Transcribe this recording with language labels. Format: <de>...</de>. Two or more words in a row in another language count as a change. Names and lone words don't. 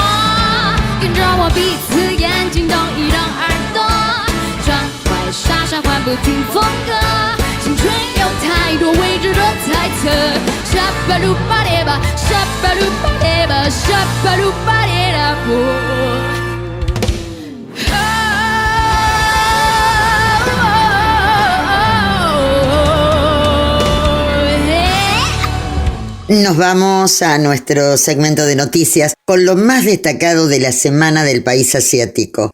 <zh>跟着我鼻子眼睛动一动耳朵，装乖傻傻换不停风格。青春有太多未知的猜测，沙巴鲁巴列巴，沙巴鲁巴列巴，沙巴鲁巴列拉波。</zh> <es>Nos vamos a nuestro segmento de noticias con lo más destacado de la semana del país asiático.</es>